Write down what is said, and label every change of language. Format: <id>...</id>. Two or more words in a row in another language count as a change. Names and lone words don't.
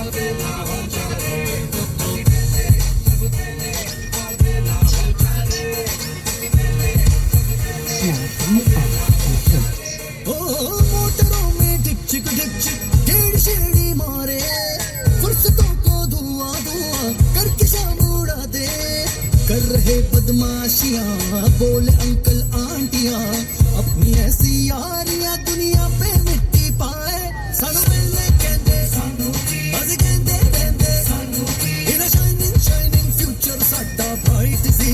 <nl>Sluit hier af naar rechts.</nl> <hi>मोटरों में ढिक चिक ढेड़ शेड़ी मारे, फुर्सतों को धुआं धुआं करके शाम उड़ा दे। कर रहे बदमाशियां बोले अंकल आंटियां, अपनी ऐसी यारियां दुनिया पे मिट्टी पाए।</hi> <pa>ਸਾਨੂੰ ਮਿਲਣੇ ਕਹਿੰਦੇ ਅੱਜ ਕਹਿੰਦੇ ਰਹਿੰਦੇ,</pa> <en>in shining shining future</en> <pa>ਸਾਡਾ ਬ੍ਰਾਈਟ ਸੀ।</pa>